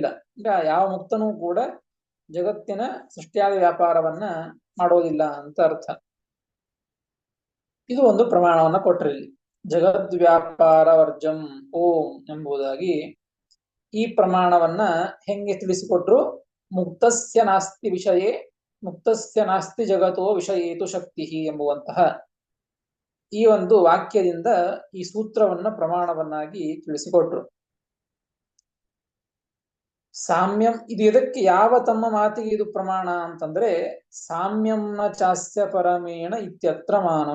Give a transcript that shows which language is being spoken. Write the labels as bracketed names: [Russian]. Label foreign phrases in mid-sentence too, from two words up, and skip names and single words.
[Kannada] ಈಗ ಯಾವ ಮುಕ್ತನೂ ಕೂಡ ಜಗತ್ತಿನ ಸೃಷ್ಟಿಯಾದ ವ್ಯಾಪಾರವನ್ನ ಮಾಡೋದಿಲ್ಲ ಅಂತ ಅರ್ಥ. ಇದು ಒಂದು ಪ್ರಮಾಣವನ್ನ ಕೊಟ್ರಿ ಇಲ್ಲಿ, [Sanskrit] ಜಗದ್ವ್ಯಾಪಾರ ವರ್ಜಂ ಓಂ [Kannada] ಎಂಬುದಾಗಿ. ಈ ಪ್ರಮಾಣವನ್ನ ಹೆಂಗೆ ತಿಳಿಸಿಕೊಟ್ರು? [Sanskrit] ಮುಕ್ತಸ್ಯ ನಾಸ್ತಿ ವಿಷಯೇ ಮುಕ್ತಸ್ಯ ನಾಸ್ತಿ ಜಗತೋ ವಿಷಯೇತು ಶಕ್ತಿ [Kannada] ಎಂಬುವಂತಹ ಈ ಒಂದು ವಾಕ್ಯದಿಂದ ಈ ಸೂತ್ರವನ್ನ ಪ್ರಮಾಣವನ್ನಾಗಿ ತಿಳಿಸಿಕೊಟ್ರು. ಸಾಮ್ಯಂ, ಇದು ಇದಕ್ಕೆ ಯಾವ ತಮ್ಮ ಮಾತಿಗೆ ಇದು ಪ್ರಮಾಣ ಅಂತಂದ್ರೆ [Sanskrit] ಸಾಮ್ಯಂನ ಚಾಸ್ಯ ಪರಮೇಣ ಇತ್ಯತ್ರ ಮಾನಂ.